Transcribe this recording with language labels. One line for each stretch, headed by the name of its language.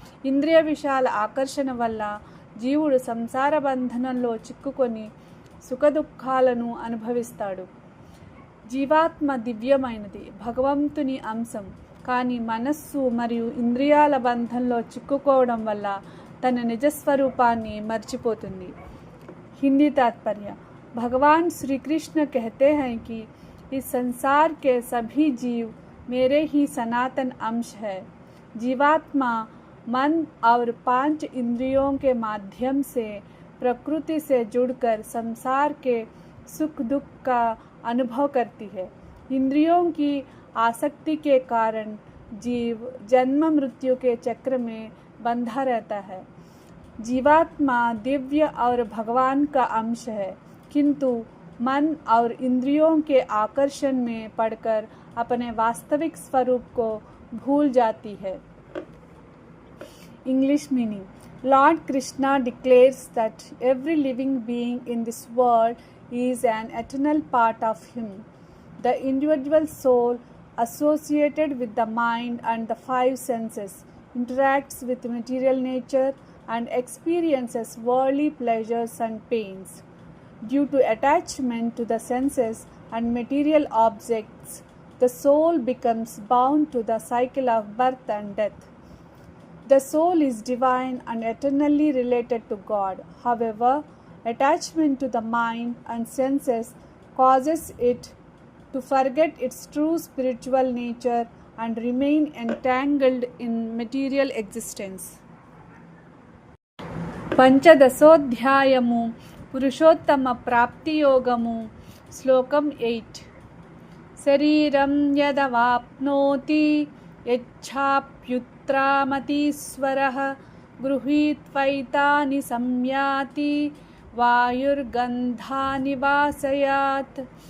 Telugu: ఇంద్రియ విషయాల ఆకర్షణ వల్ల జీవుడు సంసార బంధనంలో చిక్కుకొని సుఖదుఖాలను అనుభవిస్తాడు. జీవాత్మ దివ్యమైనది, భగవంతుని అంశం. కానీ మనస్సు మరియు ఇంద్రియాల బంధంలో చిక్కుకోవడం వల్ల తన నిజస్వరూపాన్ని మర్చిపోతుంది.
Hindi: हिंदी तात्पर्य. भगवान श्री कृष्ण कहते हैं कि इस संसार के सभी जीव मेरे ही सनातन अंश है. जीवात्मा मन और 5 इंद्रियों के माध्यम से प्रकृति से जुड़कर संसार के सुख दुख का अनुभव करती है. इंद्रियों की आसक्ति के कारण जीव जन्म मृत्यु के चक्र में बंधा रहता है. जीवात्मा दिव्य और भगवान का अंश है, किंतु मन और इंद्रियों के आकर्षण में पड़कर अपने वास्तविक स्वरूप को भूल जाती है.
English: English meaning. Lord Krishna declares that every living being in this world is an eternal part of him. The individual soul associated with the mind and the 5 senses interacts with material nature and experiences worldly pleasures and pains. Due to attachment to the senses and material objects, the soul becomes bound to the cycle of birth and death. The soul is divine and eternally related to God. However, attachment to the mind and senses causes it to forget its true spiritual nature and remain entangled in material existence.
Telugu: పంచదశోధ్యాయము Purushottama ప్రాప్తి యోగము శ్లోకం 8.
Sanskrit: శరీరం యదవాప్నోతి యచ్ఛాప్యుత్రామతీశ్వరః గృహీత్వైతాని సంయాతి వాయుర్గంధాని వాసయాత్.